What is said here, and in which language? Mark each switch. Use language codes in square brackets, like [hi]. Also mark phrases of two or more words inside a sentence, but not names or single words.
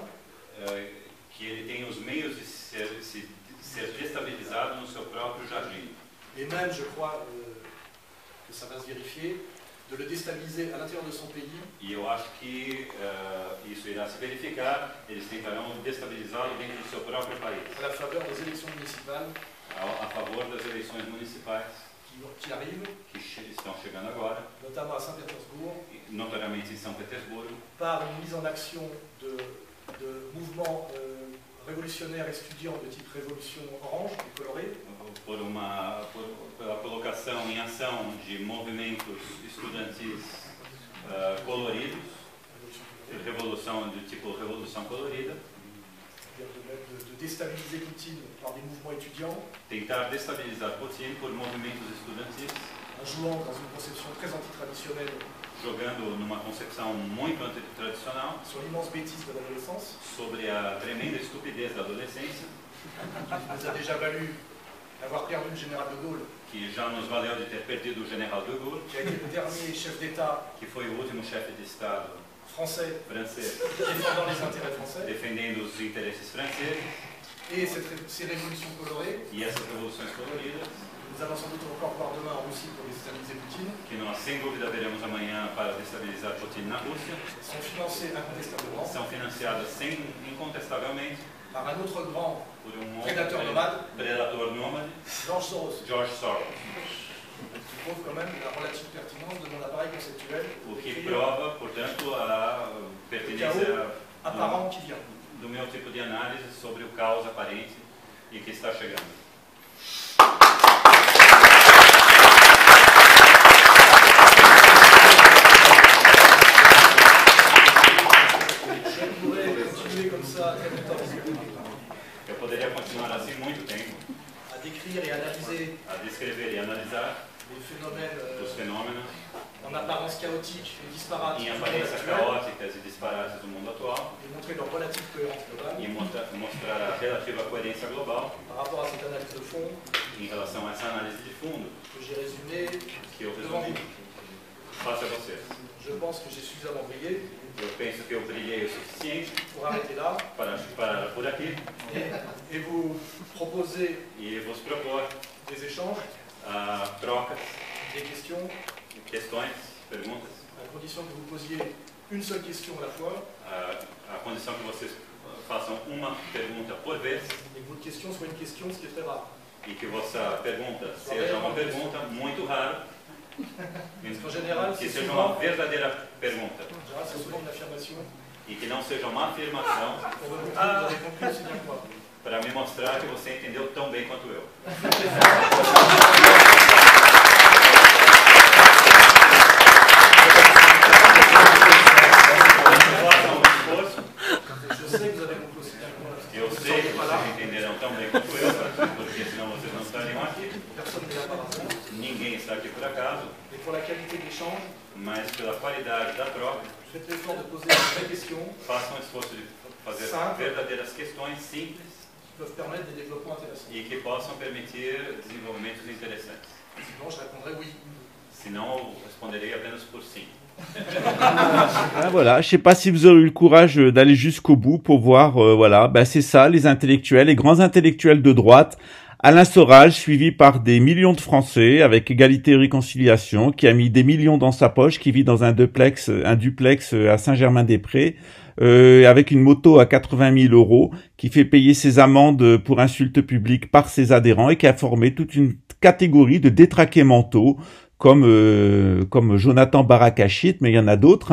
[pt] que ele tem os meios de ser destabilizado no seu próprio jardim. [fr] et même, je crois que ça va se vérifier, de le déstabiliser à l'intérieur de son pays, [pt] E eu acho que isso irá se verificar, eles tentarão destabilizá-lo dentro do seu próprio país, [fr] à la faveur des élections municipales [pt] a favor das eleições municipais [fr] qui arrivent, [pt] que estão chegando agora, [fr] notamment à Saint-Pétersbourg, [pt] notoriamente em São Petersburgo, [fr] par une mise en action de mouvements révolutionnaires estudiants de type révolution orange et colorée, [pt] pela colocação em ação de movimentos estudantis coloridos, revolução do tipo revolução colorida, [fr] c'est-à-dire de déstabiliser Poutine par des mouvements étudiants, [pt] tentar destabilizar Putin por movimentos estudantis, [fr] en jouant dans une conception très antitraditionnelle [pt] jogando numa concepção muito antitradicional [fr] sur l'immense bêtise de l'adolescence, [pt] sobre a tremenda estupidez da adolescência, [fr] qui nous a déjà valu d'avoir perdu le général de Gaulle, [pt] que já nos valeu de ter perdido o general de Gaulle, [fr] qui a été le dernier chef d'État [pt] que foi o último chefe de Estado [fr] français [pt] francês [fr] défendant les intérêts français, [pt] defendendo os interesses franceses, [fr] et ces révolutions colorées, [pt] e essas revoluções coloridas, [fr] nous allons sans doute encore voir demain en Russie pour déstabiliser Poutine, [pt] que nós sem dúvida veremos amanhã para destabilizar Putin na Rússia, [fr] sont financées incontestablement [pt] são financiadas incontestavelmente [fr] par un autre grand [pt] por um [fr] prédateur [pt] outro [fr] nomade, [pt] predador nômade, George Soros. George Soros. [fr] Qui prouve quand même la relative pertinence de mon appareil conceptuel. [pt] O que prova, portanto, a pertinência [fr] apparent qui vient. [pt] do meu tipo de análise sobre o caos aparente e que está chegando. [fr] Je pourrais continuer comme ça très longtemps. [pt] Eu poderia continuar assim muito tempo, [fr] À décrire et analyser [pt] a descrever e analisar [fr] les phénomènes [pt] os fenômenos [fr] en apparence chaotique et disparate [pt] em [fr] du monde [pt] aparência [fr] actuel [pt] caóticas e disparates do mundo atual [fr] et montrer leur relative cohérence globale [pt] e mostrar a relativa coerência global [fr] par rapport à cette analyse de fond [pt] em relação a essa análise de fundo [fr] que j'ai résumée [pt] que eu [fr] devant [pt] resumi [fr] vous. [pt] face a vocês. [fr] Je pense que j'ai suffisamment brillé [pt] Eu penso que eu brilhei o suficiente [fr] pour arrêter là [pt] para parar por aqui [fr] et vous proposer [pt] e vos propor [fr] des échanges, [pt] a trocas, [fr] des questions, [pt] questões, perguntas, [fr] à condition que vous posiez une seule question à la fois [pt] a condição que vocês façam uma pergunta por vez [fr] et que votre question soit une question, ce qui est très rare. [pt] e que vossa pergunta seja uma pergunta muito rara, [fr] Parce qu'en général, [pt] que [fr] c'est [pt] seja [fr] souvent, [pt] uma verdadeira pergunta [fr] en général, c'est souvent une affirmation [pt] e que não seja uma afirmação [fr] pour me montrer que vous avez compris aussi bien que moi. [pt] para me mostrar que você entendeu tão bem quanto eu. Façam um esforço. [fr] Je sais que vous avez compris aussi bien que moi. [pt] Eu sei que vocês entenderão tão bem quanto eu, porque senão vocês não estariam aqui. [fr] Personne n'est là par hasard. [pt] Ninguém está aqui por acaso, [fr] Et pour la qualité de l'échange, [pt] mas pela qualidade da troca, [fr] faites l'effort de poser des vraies questions [pt] façam um esforço de fazer verdadeiras questões simples [fr] qui peuvent permettre des développements intéressants. [pt] e que possam permitir desenvolvimentos interessantes. [fr] Sinon, je répondrai oui. [pt] Senão, eu responderei apenas por sim. [fr] Ah, voilà, je sais pas si vous aurez eu le courage d'aller jusqu'au bout pour voir, voilà, c'est ça, les intellectuels, les grands intellectuels de droite. Alain Soral, suivi par des millions de Français, avec Égalité et Réconciliation, qui a mis des millions dans sa poche, qui vit dans un duplex à Saint-Germain-des-Prés, avec une moto à 80 000 €, qui fait payer ses amendes pour insultes publiques par ses adhérents et qui a formé toute une catégorie de détraqués mentaux, comme Jonathan Barakachit, mais il y en a d'autres.